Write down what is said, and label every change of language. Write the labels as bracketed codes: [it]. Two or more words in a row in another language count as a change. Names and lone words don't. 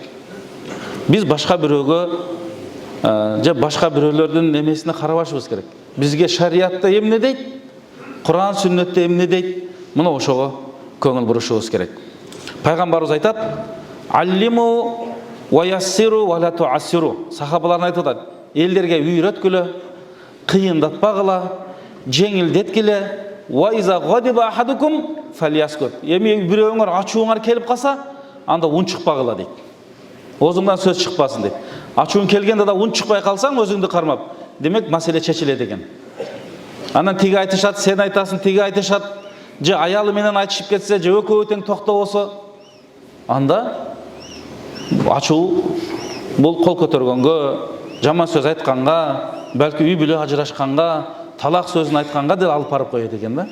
[ky] Биз башка бирөөгө же башка бирөөлөрдүн немесине карабашыбыз керек. Бизге шариатта эмне дейт, Кур'ан сүннөттө эмне дейт, мына ошого көңүл бурушубуз керек. Пайгамбарыбыз айтат: [ar] "علموا و يسروا و لا تعسروا". [ky] Сахабалар айтып атат: "Элдерге үйрөткүлө, кыйындатпагыла, жеңилдеткиле. [ar] و إذا غضب أحدكم فليسكت". [ky] Эми бирөөңөр ачууңар келип калса, анда унчукпагыла дейт. Өзүңдөн сөз чыкпасын дейт. Ачуун келгенде да унчукпай калсаң, өзүңдү кармап, демек маселе чечилет экен. Анан тиги айтышат, сен айтасың, тиги айтышат, же аялы менен айтышып кетсе, же экөө тең токтобосо, анда ачуу бул кол көтөргөнгө, жаман сөз айтканга, балки үй бүлө ажырашканга, талак сөзүн айтканга деп алып барып коет экен да.